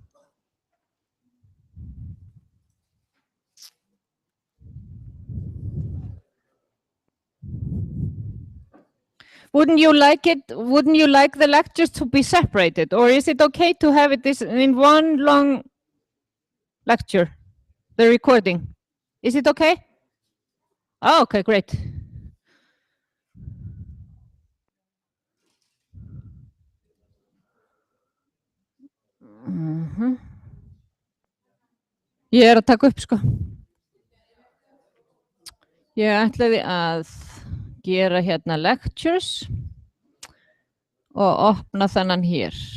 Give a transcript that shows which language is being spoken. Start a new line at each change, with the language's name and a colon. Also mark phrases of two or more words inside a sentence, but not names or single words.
English: Wouldn't you like it? Wouldn't you like the lectures to be separated, or is it okay to have it this in one long lecture, the recording? Is it okay? Oh, okay, great.
Icelandic: Ég að taka upp, sko. Ég ætlaði að gera hérna lectures og opna þennan hér.